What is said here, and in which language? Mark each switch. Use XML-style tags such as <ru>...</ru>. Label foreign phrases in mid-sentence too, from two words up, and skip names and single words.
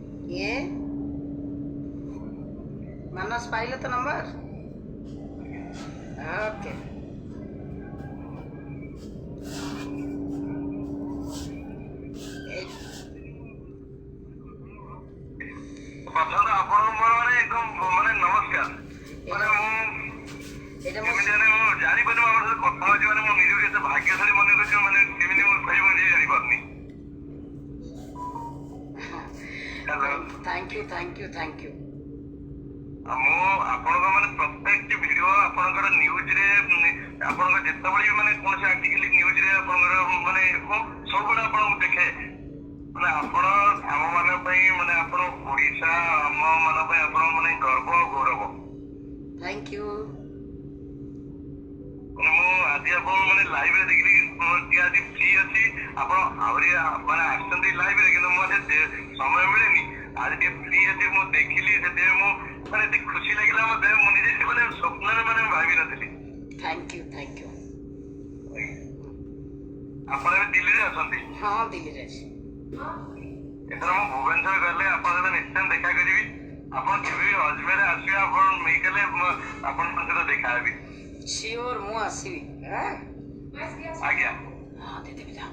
<or>ये मानस पाइल तो नंबर ओके ପ୍ରଥମତଃ ଆପଣଙ୍କୁ ମୋର ମାନେ ଏକଦମ ମାନେ ନମସ୍କାର। ମାନେ ମୁଁ ଜାଣିପାରୁନି ଆମର ସହିତ କଥା ହଉଛି ମାନେ ମୁଁ ନିଜକୁ ଏତେ ଭାଗ୍ୟଶାଳୀ ମନେ କରୁଛି ମାନେ କେମିତି ମୁଁ କହିବି ମୁଁ ନିଜେ ଜାଣିପାରୁନି।</or> <en>thank you</en> <or>ମୁଁ ଆପଣଙ୍କ ମାନେ ପ୍ରତ୍ୟେକଟି ଭିଡିଓ ଆପଣଙ୍କର ନ୍ୟୁଜରେ ଆପଣଙ୍କ ଯେତେବେଳେ ବି ମାନେ କୌଣସି ଆର୍ଟିକଲ ନ୍ୟୁଜରେ ଆପଣଙ୍କର ମାନେ ମୁଁ ସବୁବେଳେ ଆପଣଙ୍କୁ ଦେଖେ। ମାନେ ଆପଣ ଆମ ମାନଙ୍କ ପାଇଁ ମାନେ ଆପଣ ଓଡିଶା ଆମ ମାନଙ୍କ ପାଇଁ ଆପଣ ମାନେ ଗର୍ବ ଆଉ ଗୌରବ।</or> <en>thank you</en> <or>ମୁଁ ଆଜି ଆପଣ ମାନେ ଲାଇଭରେ ଦେଖିଲି ଟିକେ ଆଜି ଫ୍ରି ଅଛି ଆପଣ ଆହୁରି ମାନେ ଆସିଛନ୍ତି ଲାଇଭରେ କିନ୍ତୁ ମୁଁ ସମୟ ମିଳେନି ଆଜି ଟିକେ ଫ୍ରି ଅଛି ମୁଁ ଦେଖିଲି ସେଥିପାଇଁ ମୁଁ ମାନେ ଏତେ ଖୁସି ଲାଗିଲା ମତେ ମୁଁ ନିଜେ ମାନେ ସ୍ୱପ୍ନରେ ମାନେ ଭାବି ନଥିଲି।</or> <en>thank you</en> <or>ଆପଣ ଏବେ ଦିଲ୍ଲୀରେ ଅଛନ୍ତି? ହଁ ଦିଲ୍ଲୀ ରେ ଏଥର ମୁଁ ଭୁବନେଶ୍ୱର ଗଲେ ଆପଣଙ୍କ ସହିତ ନିଶ୍ଚୟ ଦେଖା କରିବି। ଆପଣ କେବେ ବି ଅଜମେର ଆସିବେ ଆପଣ ମେଡିକାଲରେ ଆପଣଙ୍କ ସହିତ ଦେଖା ହେବି। श्योर ମୁଁ ଆସିବି ଆଜ୍ଞା।</or> <hi>हाँ दीदी</hi>